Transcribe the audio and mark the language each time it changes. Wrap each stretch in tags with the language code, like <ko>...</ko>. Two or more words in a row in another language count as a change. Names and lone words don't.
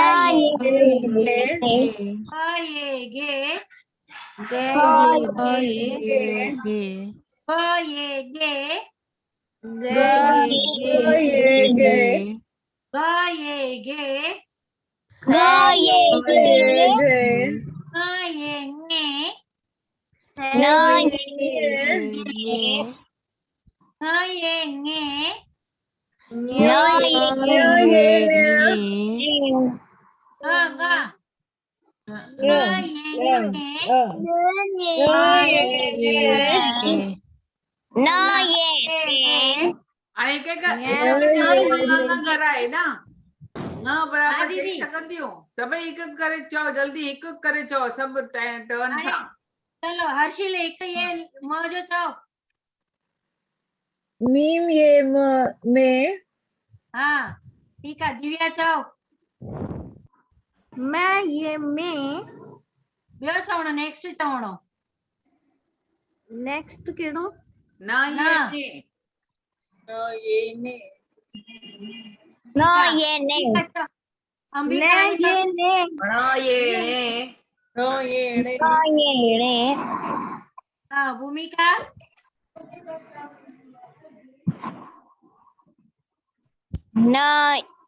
<sd>ये गे प ये गे ग ये गे ङ ये ङे ङ ये ङे ङ हाणे हिक हिक कराए ना न बराबर दीदी। चई सघंदियूं सभई हिक हिक करे चओ जल्दी हिक हिक करे चओ सभु टर्न सां चलो हर्षिल एक ये म जो चओ मीम ये में</sd> <hi>हाँ ठीक है</hi> <sd>दिव्या चओ मैं ये में ॿियो चवणो नेक्स्ट चवणो नेक्स्ट कहिड़ो न न। ये ने</sd> <hi>ठीक है,</hi> <sd>चओ। अंबिका मैं ये ने ण ये णे हाँ भूमिका, न</sd>